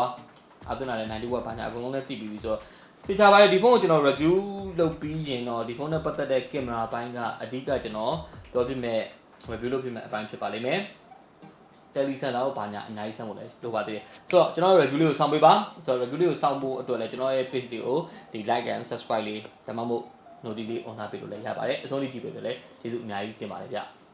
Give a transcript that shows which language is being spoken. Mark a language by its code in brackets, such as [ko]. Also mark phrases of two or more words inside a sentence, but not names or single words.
[my] အသွင်းလာတဲ့90 watt ဘာညာအကုန်လုံးလည်းသိပြီးပြီဆိုတော့တခြားပိုင်းဒီဖုန်းကိုကျွန်တော် review လုပ်ပြီးရင်တော့ဒီဖုန်းနဲ့ပတ်သက်တဲ့ကင်မရာဘိုင်းကအဓိကကျွန်တော်ပြောပြမယ် review လုပ်ပြမယ်အပိုင်းဖြစ်ပါလိမ့်မယ်တယ်လီဆန်လာကိုဘာညာအများကြီးဆန်းဖို့လည်းလိုပါသေးတယ်ဆိုတော့ကျွန်တော် review လေးကိုစောင့်ပေးပါဆိုတော့ review လေးကိုစောင့်ဖို့အတွက်လည်းကျွန်တော်ရဲ့ page လေးကိုဒီ [en] like and subscribe [my] လေးဇမမို့ [en] notification on [my] ပေးလို့လည်းရပါတယ်အဆုံးထိကြည့်ပေးလို့လည်းကျေးဇူးအများကြီးတင်ပါတယ်ဗျ